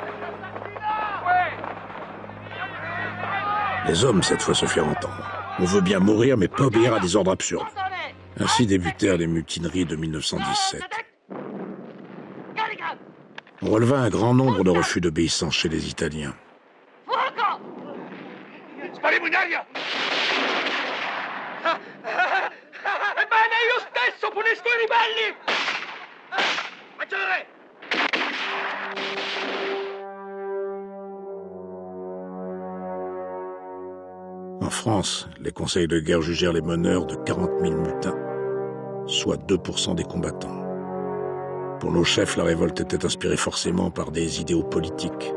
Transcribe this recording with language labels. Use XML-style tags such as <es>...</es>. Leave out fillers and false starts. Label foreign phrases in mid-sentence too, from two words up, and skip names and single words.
<fr>Les hommes, cette fois, se firent entendre. On veut bien mourir, mais pas obéir à des ordres absurdes. Ainsi débutèrent les mutineries de 1917. On releva un grand nombre de refus d'obéissance chez les Italiens.</fr> <it>Ebbene, io stesso punisco i ribelli! Maggiore!</it> <fr>En France, les conseils de guerre jugèrent les meneurs de 40 000 mutins, soit 2% des combattants. Pour nos chefs, la révolte était inspirée forcément par des idéaux politiques.</fr>